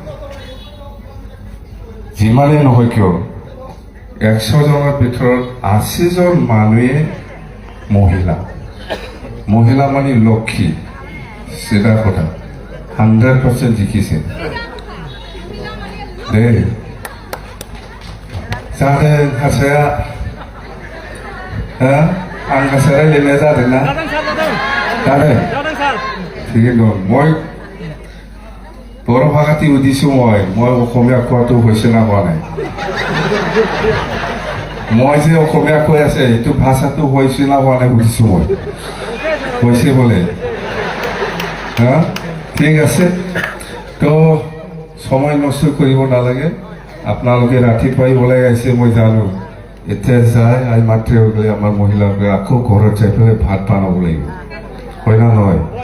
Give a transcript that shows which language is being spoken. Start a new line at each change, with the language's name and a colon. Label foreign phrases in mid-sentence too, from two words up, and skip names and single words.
Assamese: যিমানেই নহয় কিয় 100 জনৰ ভিতৰত 80 জন মানুহে মহিলা মানে লক্ষ্মী চিধা কথা 100% জিকিছে দেই
Bodo: जादों हारसाया आं हारसाया लिरनाय जादों ना जादों थिगैनो दं
Assamese: মই बर' ভাষাটি সুধিছোঁ মই অসমীয়া কোৱাটো হৈছে না হোৱা নাই মই যে অসমীয়া কৈ আছে এইটো ভাষাটো হৈছে না হোৱা নাই সুধিছোঁ মই হৈছে বোলে ঠিক আছে তো সময় নষ্ট কৰিব নালাগে আপোনালোকে ৰাতিপুৱাই ওলাই আহিছে মই জানো এতিয়া যায় আই মাত্ৰে গ'লে আমাৰ মহিলাবোৰে আকৌ ঘৰত যাই পেলাই ভাত বনাব লাগিব হয় না নহয়